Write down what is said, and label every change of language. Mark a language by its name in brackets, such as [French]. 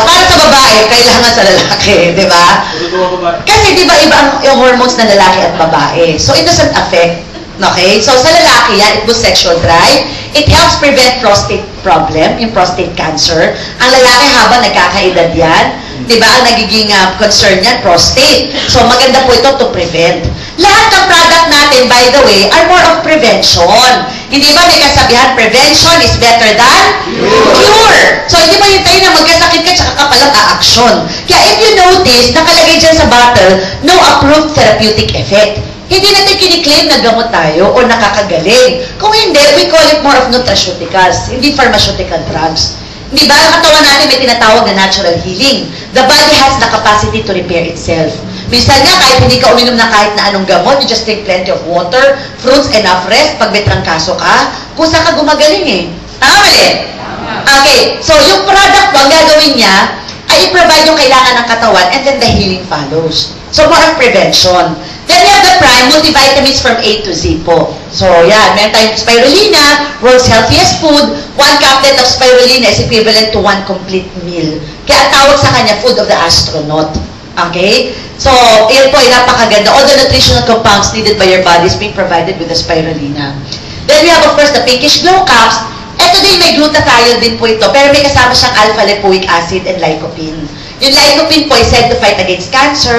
[Filipino] Para sa babae, kailangan sa lalaki, di ba? Kasi di ba iba yung hormones ng lalaki at babae. [English] So it doesn't affect. Okay? [Filipino] So sa lalaki yan, [English] it boosts sexual drive. It helps prevent prostate problem, yung prostate cancer. [Filipino] Ang lalaki habang nagkakaedad yan, di ba, ang nagiging concern yan, prostate. So maganda po ito to prevent. Lahat ng product natin, [English] by the way, are more of prevention. [Filipino] Hindi ba may kasabihan, [English] prevention is better than cure. [Filipino] So hindi ba yung tayo na magkasakit ka, tsaka ka palang a-action. Kaya if you notice, nakalagay dyan sa bottle, [English] no approved therapeutic effect. [Filipino] Hindi natin kiniklaim na gamot tayo o nakakagaling. Kung hindi, [English] we call it more of nutraceuticals, [Filipino] hindi pharmaceutical drugs. Hindi ba? Ang katawan natin may tinatawag na natural healing. [English] The body has the capacity to repair itself. [Filipino] Minsan nga, kahit hindi ka uminom na kahit na anong gamot, [English] you just take plenty of water, fruits, enough rest, [Filipino] pag may trangkaso ka, kusa ka gumagaling eh. Tama mali? Okay, so yung product mo, ang gagawin niya, ay i-provide yung kailangan ng katawan [English] and then the healing follows. So more of prevention. Then we have the Prime multivitamins from A to Z po. So, yan. [Filipino] Meron tayong [English] spirulina, world's healthiest food. 1 caplet of spirulina is equivalent to 1 complete meal. [Filipino] Kaya ang tawag sa kanya, food of the astronaut. Okay? So, yan po ay napakaganda. [English] All the nutritional compounds needed by your body is being provided with the spirulina. Then we have, of course, the Pinkish Glow Caps. [Filipino] Ito din, may glutathione din po ito. Pero may kasama siyang [English] alpha-lipoic acid and lycopene. Yung lycopene po is said to fight against cancer.